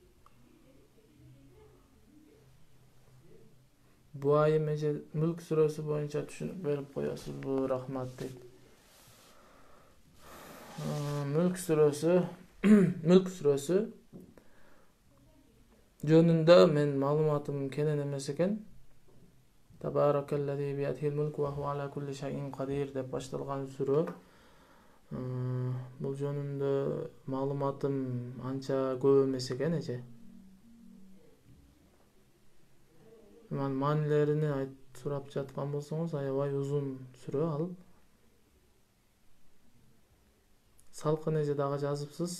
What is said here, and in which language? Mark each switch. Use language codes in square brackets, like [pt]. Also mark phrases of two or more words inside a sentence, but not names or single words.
[ky] Бу айым эже Мүлк сүрөсү боюнча түшүнүк берип коесузбу, рахмат дейт. Мүлк сүрөсү жөнүндө мен маалыматым кенен эмес экен. [ar] تبارك الذي بيده الملك وهو على كل شيء قدير [ky] деп башталган сүрө. Бул жөнүндө маалыматым анча көп эмес экен эже. Маанилерини сурап жаткан болсоңуз аябай узун сүрө ал. Салкын эже дагы жазыпсыз.